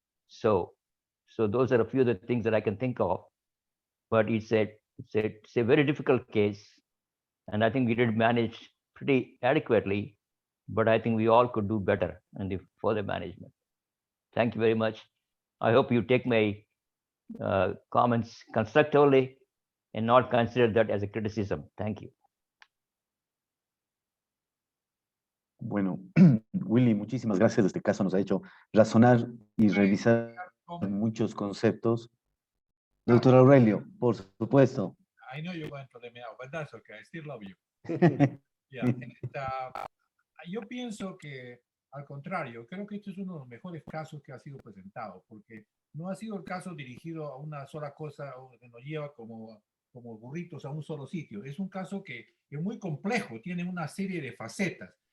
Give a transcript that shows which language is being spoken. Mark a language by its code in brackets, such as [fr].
[en] So those are a few of the things that I can think of, but it's a very difficult case, and I think we did manage pretty adequately, but I think we all could do better in the further management. Thank you very much. I hope you take my comments constructively and not consider that as a criticism. Thank you. [es] Bueno, Willy, muchísimas gracias. Este caso nos ha hecho razonar y revisar muchos conceptos. Doctor Aurelio, por supuesto. [en] I know you're going to let me out, but that's okay. I still love you. Yeah. [es] Yo pienso que, al contrario, creo que este es uno de los mejores casos que ha sido presentado, porque no ha sido el caso dirigido a una sola cosa que nos lleva como burritos a un solo sitio. Es un caso que es muy complejo, tiene una serie de facetas.